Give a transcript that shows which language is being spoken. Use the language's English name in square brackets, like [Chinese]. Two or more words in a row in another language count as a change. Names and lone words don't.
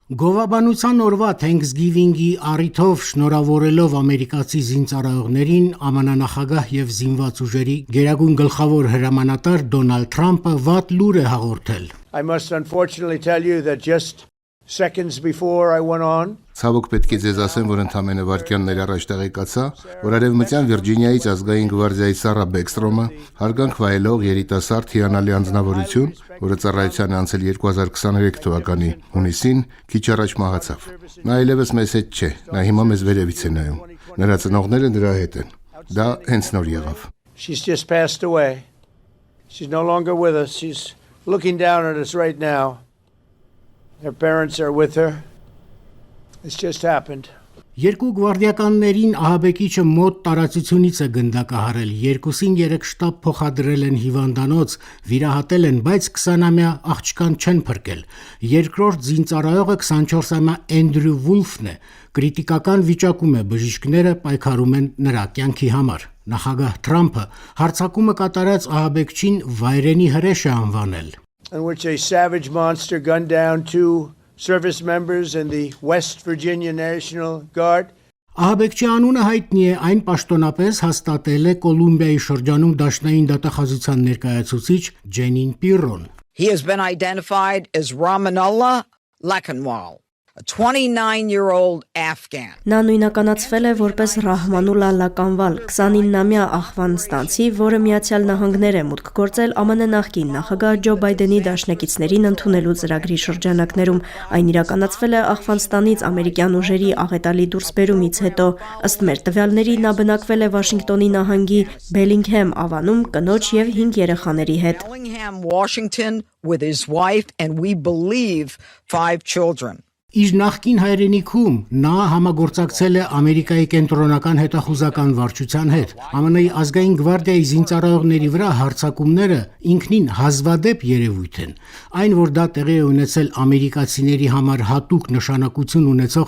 [Armenian] Գովաբանության օրվա Thanksgiving-ի առիթով շնորհավորելով ամերիկացի զինծառայողներին ԱՄՆ նախագահ եւ զինված ուժերի գերագույն գլխավոր հրամանատար Դոնալդ Թրամփը վատ լուր է հաղորդել. [English] I must unfortunately tell you that just seconds before I went on [Armenian] Ցավոք պետք է ձեզ ասեմ, որ ընդամենը վայրկյաններ առաջ տեղեկացա, որ Արևմտյան Վիրջինիայից ազգային գվարդիայի Սարա Բեքստրոմը հարգանք վայելող երիտասարդ հիանալի անձնավորություն, որը ծառայության է անցել 2023 թվականի հունիսին, քիչ առաջ մահացավ։ Նա այլևս մեզ հետ չէ, նա հիմա մեզ վերևից է նայում։ Նրա ծնողները նրա հետ են։ Դա հենց նոր եղավ։ [English] She's just passed away. She's no longer with us. She's looking down at us right now. Her parents are with her. It's just happened. [Armenian] Երկու գվարդիականներին ահաբեկիչը մոտ տարածությունից է գնդակահարել, երկուսին 3 շտապ փոխադրել են հիվանդանոց, վիրահատել են, բայց 20-ամյա աղջկան չեն փրկել։ Երկրորդ զինծառայողը 24-ամյա Էնդրյու Վուլֆն է, կրիտիկական վիճակում է, բժիշկները պայքարում են նրա կյանքի համար։ Նախագահ Թրամփը հարձակումը կատարած ահաբեկչին վայրենի հրեշ է անվանել։ [English] In which a savage monster gunned down 2 service members in the West Virginia National Guard. [Armenian] Ահաբեկչի անունը հայտնի է, այն պաշտոնապես հաստատել է Կոլումբիայի շրջանում դաշնային դատախազության ներկայացուցիչ Ջենին Պիրոն։ [English] He has been identified as Ramanullah Lakanwal, a 29-year-old Afghan. [Armenian] Նա նույնականացվել է որպես Ռահմանուլլա Լականվալ, 29-ամյա Աֆղանստանցի, որը Միացյալ Նահանգներ է մուտք գործել ԱՄՆ նախկին նախագահ Ջո Բայդենի դաշնակիցներին ընդունելու ծրագրի շրջանակներում։ Այն իրականացվել է Աֆղանստանից ամերիկյան ուժերի աղետալի դուրսբերումից հետո։ Ըստ մեր տվյալների, նա բնակվել է Վաշինգտոնի նահանգի Բելինգհեմ ավանում կնոջ եւ 5 երեխաների հետ։ [English] Bellingham, Washington, with his wife and we believe 5 children. [Armenian] Իր նախկին հայրենիքում նա համագործակցել է Ամերիկայի կենտրոնական հետախուզական վարչության հետ։ ԱՄՆ-ի ազգային գվարդիայի զինծառայողների վրա հարձակումները ինքնին հազվադեպ երևույթ են։ Այն, որ դա տեղի է ունեցել ամերիկացիների համար հատուկ նշանակություն ունեցող